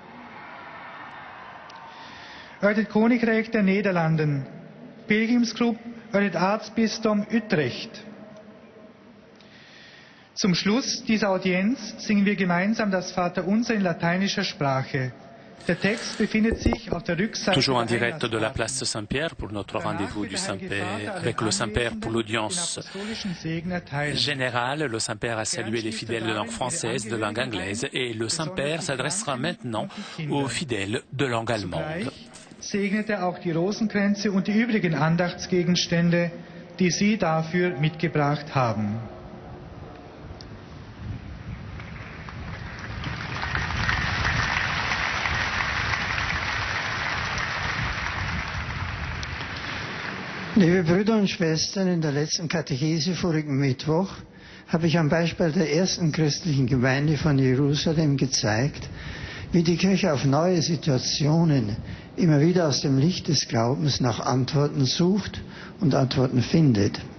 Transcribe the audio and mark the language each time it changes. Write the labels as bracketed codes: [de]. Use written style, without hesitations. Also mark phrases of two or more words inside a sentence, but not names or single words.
[nl] Uit het Koninkrijk der Nederlanden, Pilgrimsclub uit het Arztbistum Utrecht. [de] Zum Schluss dieser Audienz singen wir gemeinsam das Vaterunser in lateinischer Sprache. Der Text befindet sich auf der Rückseite. [fr] Toujours en direct de la place Saint-Pierre pour notre rendez-vous du Saint-Père, avec le Saint-Père pour l'audience générale. Le Saint-Père a salué les fidèles de langue française, de langue anglaise, et le Saint-Père s'adressera maintenant aux fidèles de langue allemande. [de] Segnet er auch die Rosenkränze und die übrigen Andachtsgegenstände, die Sie dafür mitgebracht haben. Liebe Brüder und Schwestern, in der letzten Katechese vorigen Mittwoch habe ich am Beispiel der ersten christlichen Gemeinde von Jerusalem gezeigt, wie die Kirche auf neue Situationen immer wieder aus dem Licht des Glaubens nach Antworten sucht und Antworten findet.